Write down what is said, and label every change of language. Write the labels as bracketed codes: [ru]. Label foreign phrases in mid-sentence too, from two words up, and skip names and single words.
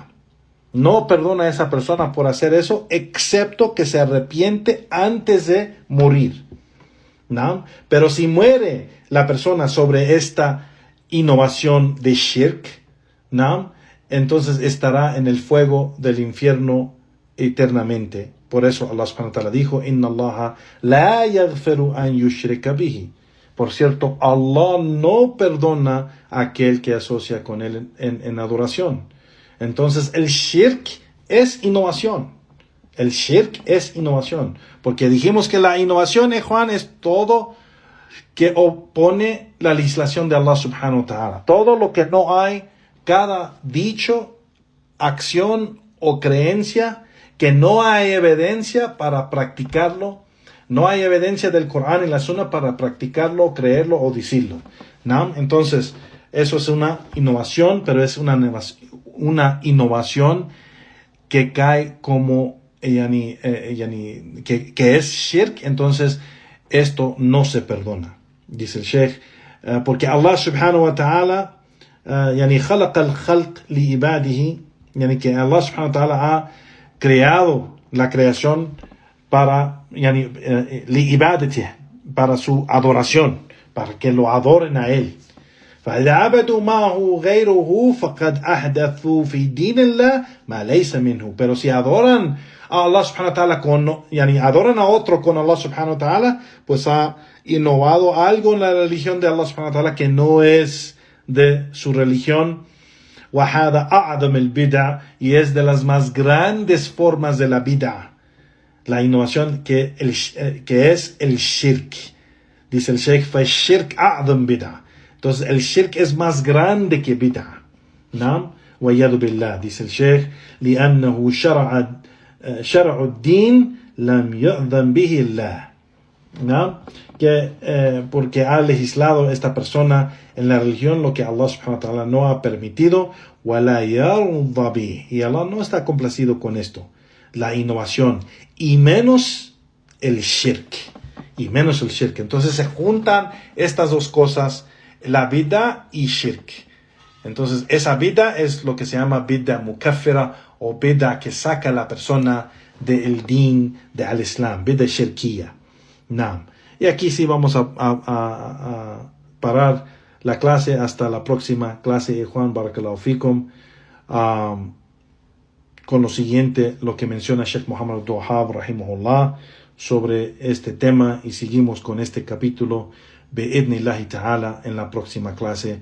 [es] No perdona a esa persona por hacer eso, excepto que se arrepiente antes de morir. Pero si muere la persona sobre esta innovación de shirk, entonces estará en el fuego del infierno eternamente. Por eso Allah subhanahu wa ta'ala dijo, [ar] إن الله لا يغفر أن يشرك به. [es] Por cierto, Allah no perdona a aquel que asocia con él en adoración. Entonces el shirk es innovación. El shirk es innovación. Porque dijimos que la innovación, Juan, es todo que opone la legislación de Allah [ar] سبحانه وتعالى. [es] Todo lo que no hay, cada dicho, acción o creencia que no hay evidencia para practicarlo, no hay evidencia del Corán y la Sunna para practicarlo, creerlo o decirlo. Entonces, eso es una innovación, pero es una innovación que cae como que es shirk. Entonces esto no se perdona, dice el Sheikh, porque Allah [ar] سبحانه وتعالى خلق الخلق لعباده, [es] que Allah [ar] سبحانه وتعالى [es] ha creado la creación para para su adoración, para que lo adoren a él. [ar] فإذا عبدوا معه غيره فقد أحدثوا في دين الله ما ليس منه. [es] Pero si adoran a Allah [ar] سبحانه وتعالى [es] adoran a otro con Allah [ar] سبحانه وتعالى, [es] pues ha innovado algo en la religión de Allah [ar] سبحانه وتعالى [es] que no es de su religión. [ar] وهذا أعظم البدع, [es] y es de las más grandes formas de la bid'a, la innovación que es el shirk. Dice el Sheikh, [ar] فالشرك أعظم بدع. [es] Entonces el shirk es más grande que bid'a. ¿No? [ar] وَيَذُ بِاللَّهِ. [es] Dice el Sheikh, [ar] لأنه شرع الدين لم يؤذن به الله. [es] ¿No? Porque ha legislado esta persona en la religión lo que Allah [ar] سبحانه وتعالى [es] no ha permitido, [ar] وَلَا يَرْضَ بِهِ. [es] Y Allah no está complacido con esto, la innovación, y menos el shirk. Entonces se juntan estas dos cosas, la bid'a y shirk. Entonces esa bid'a es lo que se llama [ar] بدعة مكفرة, [es] o bid'a que saca a la persona del din, al islam, [ar] بدعة شركية. [es] Naam. Y aquí sí vamos a parar la clase hasta la próxima clase, Juan, [ar] بارك الله فيكم, [es] con lo siguiente, lo que menciona Sheikh Muhammad Abdul Wahhab rahimahullah sobre este tema, y seguimos con este capítulo [ar] بإذن الله تعالى [es] en la próxima clase.